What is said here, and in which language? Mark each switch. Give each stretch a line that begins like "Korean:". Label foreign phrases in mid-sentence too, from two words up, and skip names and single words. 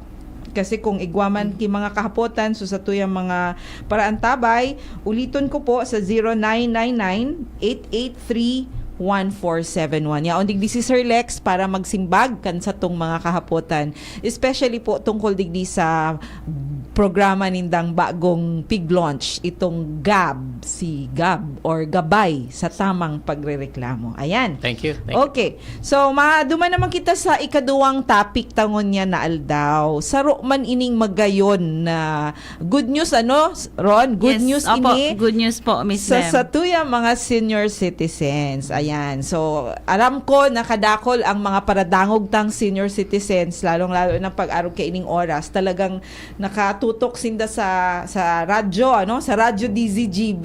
Bikol: Kasi kung igwaman ki mga kahapotan so sa tuyang mga paraan tabay, uliton ko po sa 0999-883-1471. Yaon digdi si Sir Lex para magsimbag kan sa tong mga kahapotan. Especially po tungkol digdi sa programa nindang bagong pig launch,
Filipino: itong si GAB or Gabay sa tamang pagrereklamo. Ayan.
English: Thank you. Okay. So,
Bikol: duman naman kita sa ikaduwang topic tangon niya na aldaw. Saro man ining magayon na
English: good news,
Bikol: Ron?
English: Good news
Filipino: opo,
Bikol: ini.
English: good news po, Miss
Bikol: Sa
English: Ma'am.
Bikol: tuyang mga
English: senior citizens.
Filipino: Ayan.
Bikol: So, alam ko nakadakol ang mga paradangog tang
English: senior citizens,
Bikol: lalong-lalo na pag-araw kay ining oras, talagang nakatutok sinda sa radyo, sa radyo DZGB.